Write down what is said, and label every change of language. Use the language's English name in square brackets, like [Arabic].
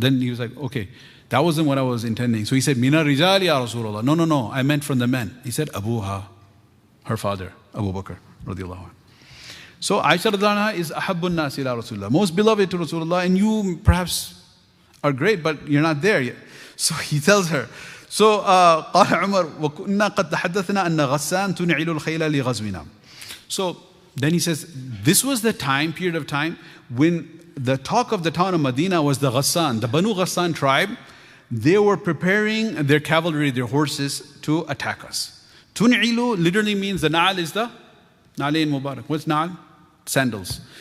[English] Then he was like, okay, that wasn't what I was intending. So he said, [Arabic] Mina Rijal ya Rasulullah. [English] No, I meant from the men. He said, Abuha, her father, Abu Bakr, radiallahu anhu. So Aisha radiallahu anha is [Arabic] ahabbun nas ila Rasulullah, [English] most beloved to Rasulullah, and you perhaps are great, but you're not there yet. So he tells her, so [Arabic] قال عمر وكنا قد تحدثنا أن غسان تنعل الخيل لغزونا. [English] So then he says, this was the period of time when the talk of the town of Madina was the Ghassan, the Banu Ghassan tribe. They were preparing their cavalry, their horses, to attack us. Tun'ilu literally means the na'al is the na'alain mubarak. What's na'al? Sandals.